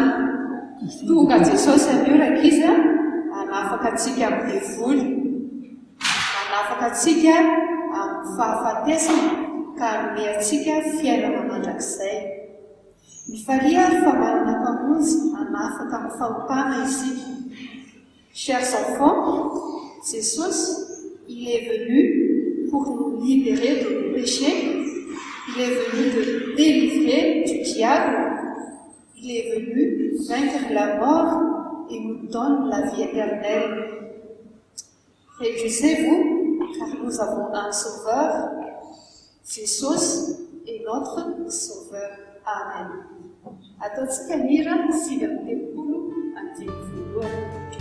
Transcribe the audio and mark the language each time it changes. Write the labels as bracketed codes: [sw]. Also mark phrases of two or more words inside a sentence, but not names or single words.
[mg] Tonga Jesosy anio raka izy hanafaka antsika amin'ny devoly, hanafaka antsika amin'ny fahafatesana ka hanome antsika fiainana mandrakizay. Mifalia ary fa manana mpamonjy hanafaka amin'ny fahotana isika. [fr] Chers enfants, Jesús, il est venu pour nous libérer de nos péchés. Il est venu de délivrer du diable. Il est venu vaincre la mort et nous donne la vie éternelle. Réjouissez-vous, car nous avons un sauveur. Jésus est notre sauveur. Amen. [mg] Ataontsika nira 5 ambin'ny 10 andiny voalohany.